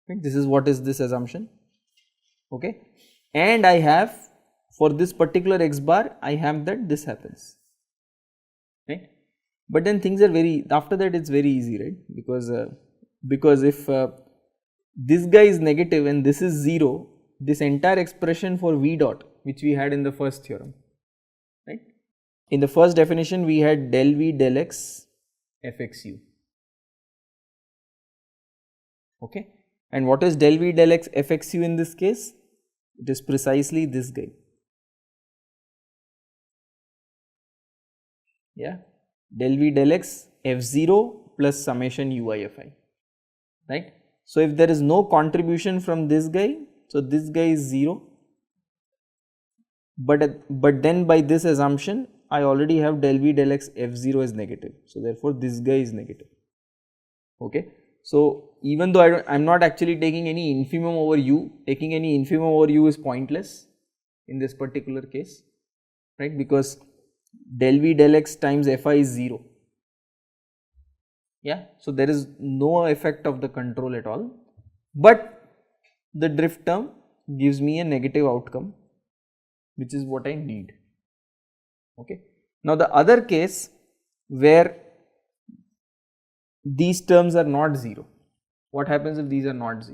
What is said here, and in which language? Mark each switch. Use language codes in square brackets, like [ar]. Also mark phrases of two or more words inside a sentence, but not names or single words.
[en] This is what is this assumption, okay, and I have for this particular x bar I have that this happens, right. But then things are after that it's very easy, right, because if this guy is negative and this is 0, this entire expression for v dot which we had in the first theorem, right. In the first definition we had del v del x fxu, okay, and what is del v del x fxu in this case? It is precisely this guy, yeah, del v del x f0 plus summation ui fi, right. So, if there is no contribution from this guy, so this guy is 0, but then by this assumption I already have del v del x f0 is negative, so therefore this guy is negative, okay. So, even though I am not actually taking any infimum over u, taking any infimum over u is pointless in this particular case, right, because del v del x times fi is 0, yeah. So, there is no effect of the control at all, but the drift term gives me a negative outcome, which is what I need, okay. Now, the other case where these terms are not 0, what happens if these are not 0?